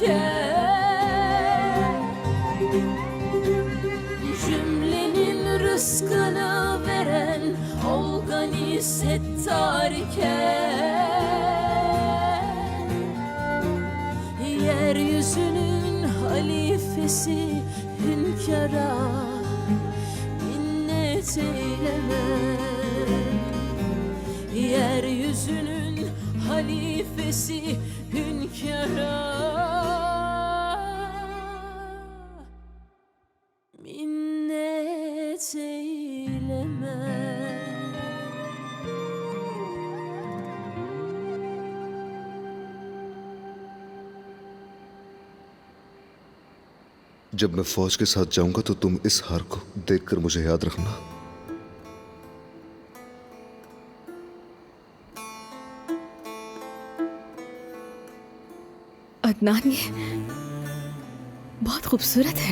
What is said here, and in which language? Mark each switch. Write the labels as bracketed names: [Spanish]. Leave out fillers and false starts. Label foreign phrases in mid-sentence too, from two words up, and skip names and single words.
[Turkish] iken, cümlenin rızkını veren ol gani settar iken, yeryüzünün halifesi hünkâra minnet eylemem. Yeryüzünün halifesi hünkâra minnet eylemem. [Hindi] जब मैं फौज के साथ जाऊंगा तो तुम इस हार को देखकर मुझे याद रखना। अदनान, ये बहुत खूबसूरत है।